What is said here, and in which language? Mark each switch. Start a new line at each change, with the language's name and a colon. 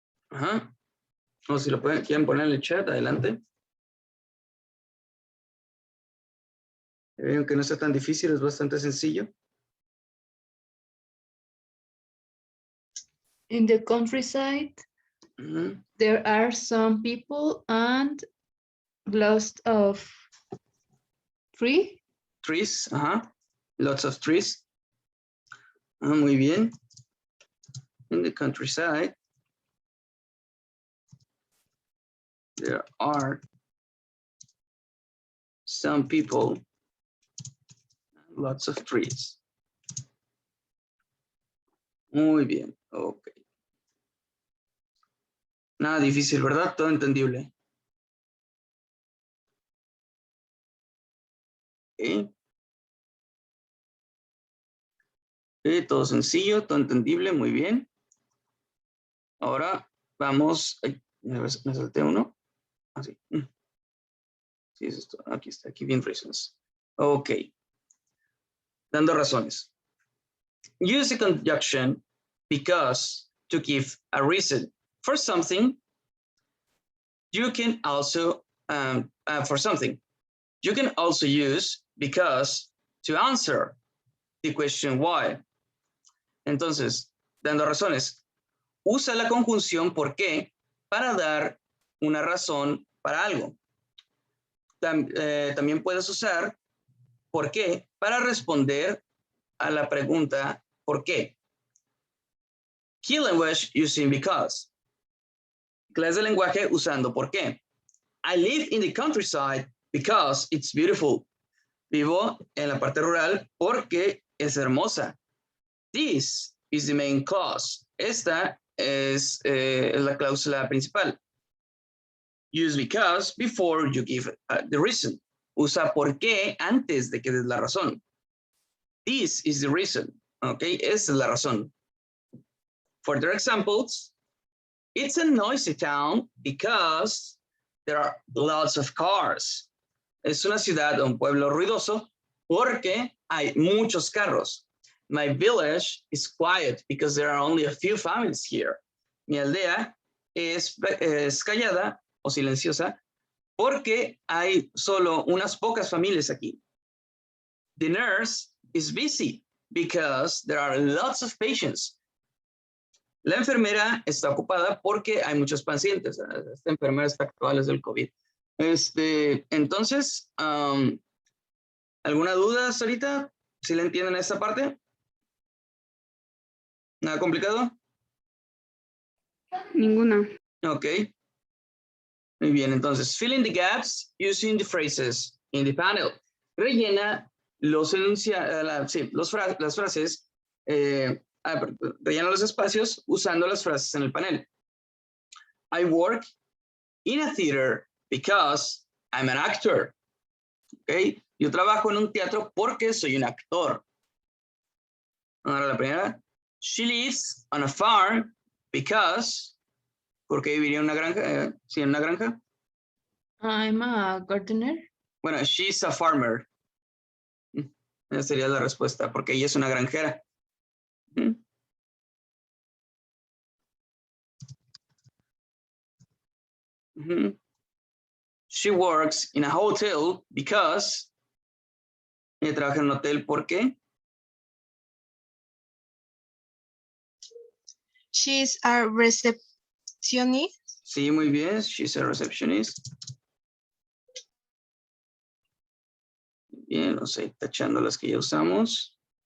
Spanish: Ajá. O si lo quieren poner en el chat, adelante. Veo que no está tan difícil, es bastante sencillo.
English: In the countryside, there are some people and lots of trees. Trees, ajá. Lots of trees.
Spanish: Muy bien.
English: In the countryside, there are some people, lots of trees.
Spanish: Muy bien, ok. Nada difícil, ¿verdad? Todo entendible. Ok. Todo sencillo, todo entendible, muy bien. Ahora vamos. Ay, me salté uno. Así. Sí, es esto. Aquí está, aquí bien reasons. Ok. Dando razones.
English: Use the conjunction because to give a reason for something. You can also, for something. You can also use because to answer the question why.
Spanish: Entonces, dando razones. Usa la conjunción por qué para dar una razón para algo. También puedes usar por qué para responder a la pregunta ¿por qué?
English: Key language using because.
Spanish: Clase de lenguaje usando por qué.
English: I live in the countryside because it's beautiful.
Spanish: Vivo en la parte rural porque es hermosa.
English: This is the main clause.
Spanish: Esta es la cláusula principal.
English: Use because before you give the reason.
Spanish: Usa por qué antes de que des la razón.
English: This is the reason. Ok,
Spanish: esta es la razón.
English: Further examples. It's a noisy town because there are lots of cars.
Spanish: Es una ciudad o un pueblo ruidoso porque hay muchos carros.
English: My village is quiet because there are only a few families here.
Spanish: Mi aldea es callada o silenciosa porque hay solo unas pocas familias aquí.
English: The nurse is busy because there are lots of patients.
Spanish: La enfermera está ocupada porque hay muchos pacientes. Esta enfermera está actual desde el COVID. Entonces, ¿alguna duda ahorita? ¿Sí le entienden esta parte? ¿Nada complicado? Ninguna.
English: Ok.
Spanish: Muy bien, entonces,
English: fill in the gaps using the phrases in the panel.
Spanish: Rellena los las frases, rellena los espacios usando las frases en el panel.
English: I work in a theater because I'm an actor. Okay.
Spanish: Yo trabajo en un teatro porque soy un actor. Ahora la primera.
English: She lives on a farm because.
Spanish: ¿Por qué viviría en una granja? Sí, en una granja.
English: I'm a gardener.
Spanish: Bueno,
English: she's a farmer.
Spanish: Esa sería la respuesta, porque ella es una granjera.
English: She works in a hotel because.
Spanish: Ella trabaja en un hotel porque.
English: She's a receptionist.
Spanish: Sí, muy bien.
English: She's a receptionist.
Spanish: Bien, no sé, tachando las que ya usamos.